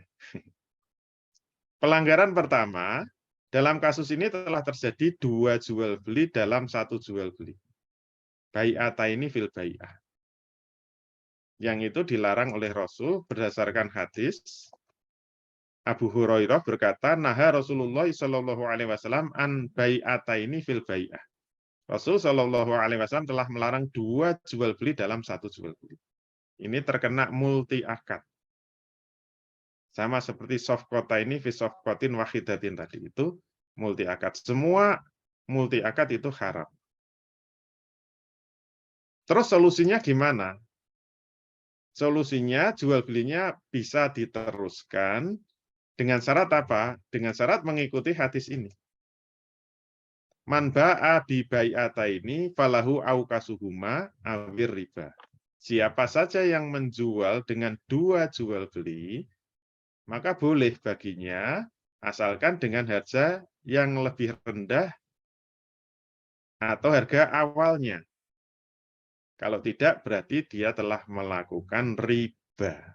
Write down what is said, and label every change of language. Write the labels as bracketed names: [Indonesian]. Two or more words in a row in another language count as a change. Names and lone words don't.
[Indonesian] Pelanggaran pertama, dalam kasus ini telah terjadi 2 jual beli dalam 1 jual beli. [Arabic] بيعتين في بيعة. [Indonesian] Yang itu dilarang oleh Rasul berdasarkan hadis Abu Hurairah berkata, [Arabic] "نهى رسول الله ﷺ عن بيعتين في بيعة." [Indonesian] Rasul SAW telah melarang 2 jual beli dalam 1 jual beli. Ini terkena multi akad. Sama seperti sofkota ini, [Arabic] في صفقة واحدة [Indonesian] tadi itu multi akad. Semua multi akad itu haram. Terus solusinya gimana? Solusinya jual belinya bisa diteruskan dengan syarat apa? Dengan syarat mengikuti hadis ini. [Arabic] من باع بيعتين فله أوكسهما أو الربا. [Indonesian] Siapa saja yang menjual dengan dua jual beli, maka boleh baginya asalkan dengan harga yang lebih rendah atau harga awalnya. Kalau tidak, berarti dia telah melakukan riba.